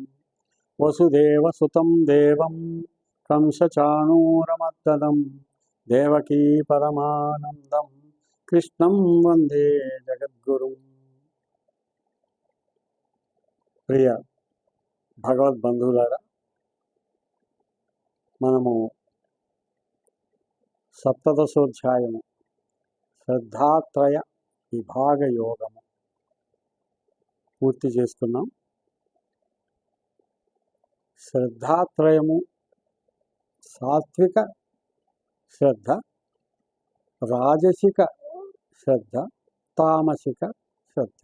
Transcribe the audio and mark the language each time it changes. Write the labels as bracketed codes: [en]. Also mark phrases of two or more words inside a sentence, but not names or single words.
[sa] वसुदेवसुतं देवं कंसचाणूरमर्दनं देवकी परमानन्दं कृष्णं वन्दे जगद्गुरुं। [te] ప్రియ భగవద్బంధులారా, మనము సప్తదశోధ్యాయము శ్రద్ధాత్రయ విభాగ యోగము పూర్తి చేసుకున్నాం. శ్రద్ధాత్రయము సాత్విక శ్రద్ధ, రాజసిక శ్రద్ధ, తామసిక శ్రద్ధ.